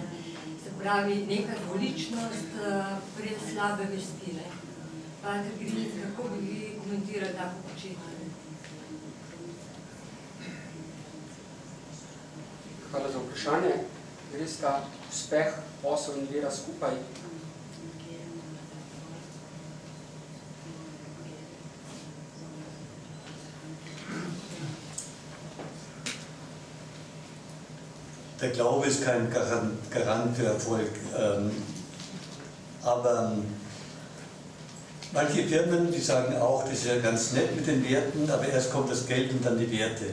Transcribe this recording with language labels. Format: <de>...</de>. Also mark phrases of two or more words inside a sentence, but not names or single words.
<sl>Se pravi, neka dvoličnost pred slabe vesti. Pater Grinec, kako bi vi komentirali tako početje? Hvala za vprašanje. Gre sta uspeh, posel in vera skupaj.</sl> <de>Der Glaube ist kein Garant für Erfolg, aber manche Firmen, die sagen auch, das ist ja ganz nett mit den Werten, aber erst kommt das Geld und dann die Werte.</de>